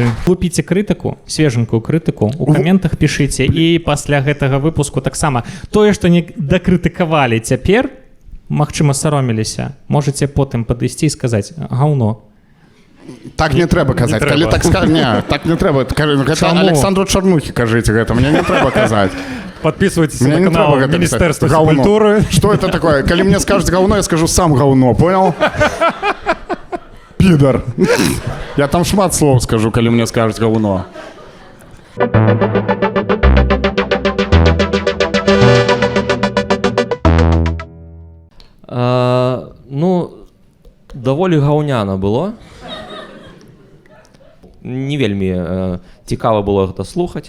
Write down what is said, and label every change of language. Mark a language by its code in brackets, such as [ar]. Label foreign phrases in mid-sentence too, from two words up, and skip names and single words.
[be] Купіце крытыку, свеженькую крытыку, у каментах пішыце, і пасля гэтага выпуску таксама тое, што не дакрытыкавалі цяпер, магчыма, сароміліся, можаце потым падысці і сказаць: гаўно. Так не трэба казаць. Калі так скажу, не, так не трэба. Гэта Александру Чорнухі кажыце гэта, мне не трэба казаць. [ru] Подписывайтесь на канал Министерства культуры. Что это такое? Коли мне скажут говно, я скажу сам говно, понял? Пидор. Я там шмат слов скажу, коли мне скажут говно. [be] Ну, даволі гаўняна было. Не вельмі цікава было гэта слухаць.